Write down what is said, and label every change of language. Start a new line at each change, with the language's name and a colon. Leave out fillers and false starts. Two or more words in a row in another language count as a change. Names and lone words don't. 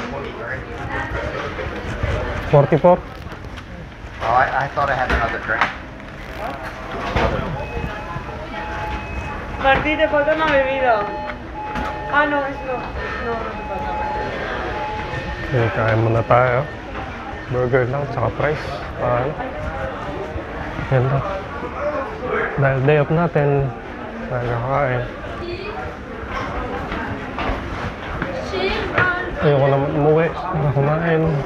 English: 44? Oh, I thought I had another drink.
Spanish: Martí, te falta una bebida. Ah, no, es no. No, no te falta.
Filipino: Okay, kain muna tayo. Burger lang, tsaka fries. Yan lang. Dahil day off natin, nagkakain. Ayoko naman umuwi para kumain.